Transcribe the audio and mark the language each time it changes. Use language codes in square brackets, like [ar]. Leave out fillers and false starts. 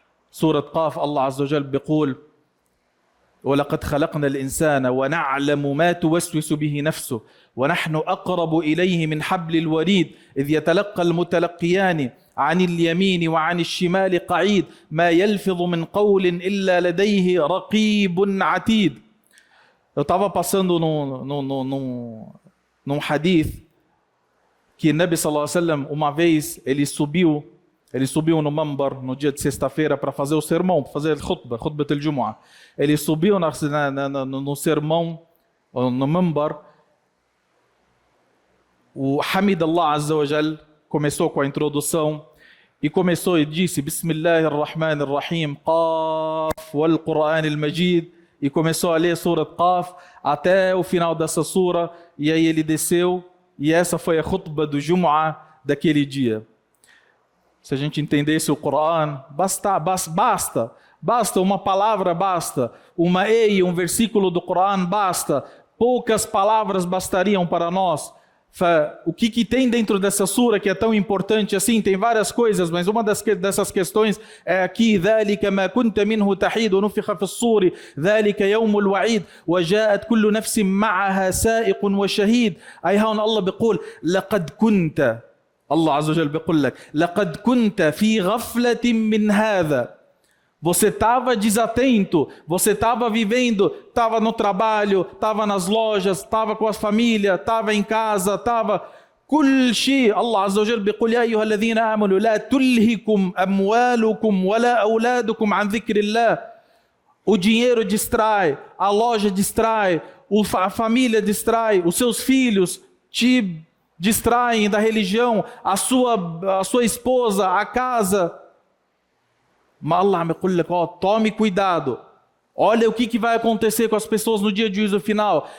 [ar] Surat Qaf, Allah azza wa jal biqul: وَلَقَدْ خَلَقْنَا الْإِنسَانَ وَنَعْلَمُ مَا تُوَسْوِسُ بِهِ نَفْسُهُ وَنَحْنُ أَقْرَبُ إِلَيْهِ مِنْ حَبْلِ الْوَرِيدِ إِذْ يَتَلَقَّى الْمُتَلَقِّيَانِ عن اليمين وعن الشمال قعيد ما يلفظ من قول إلا لديه رقيب عتيد. [pt] Eu estava passando num hadith que Nabi sallallahu alaihi wasallam, uma vez ele subiu no mambar no dia de sexta-feira para fazer o sermão, para fazer khutbat al-Jumu'ah. Ele subiu no sermão, no mambar. O Hamid Allah Azza wa Jal começou com a introdução e começou e disse: [ar] Bismillahirrahmanirrahim, Qaf wal Qur'an al-Majid. [pt] E começou a ler a Surat Qaf até o final dessa sura, e aí ele desceu, e essa foi a khutbah do Jumu'ah daquele dia. Se a gente entendesse o Coran, basta uma palavra, basta uma um versículo do Coran, basta, poucas palavras bastariam para nós. O que tem dentro dessa sura que é tão importante assim? Tem várias coisas, mas uma dessas questões é aqui: [ar] ذَلِكَ مَا كُنْتَ مِنْهُ تَحِيدُ وَنُفِخَ فِي الصُّورِ ذَلِكَ يَوْمُ الْوَعِيدِ وَجَاءَتْ كُلُّ نَفْسٍ مَعَهَا سَائِقٌ وَشَهِيدٌ. أي هون الله بيقول لقد كنت، الله عز وجل بيقول لك لقد كنت في غفلة من هذا. [pt] Você estava desatento, você estava vivendo, estava no trabalho, estava nas lojas, estava com a família, estava em casa, estava... [ar] كل شيء. الله عز وجل بيقول يا أيها الذين آمنوا لا تلهكم أموالكم ولا أولادكم عن ذكر الله. [pt] O dinheiro distrai, a loja distrai, a família distrai, os seus filhos te distraem da religião, a sua esposa, a casa. Mas Allah me diz, tome cuidado. Olha o que vai acontecer com as pessoas no dia de juízo final.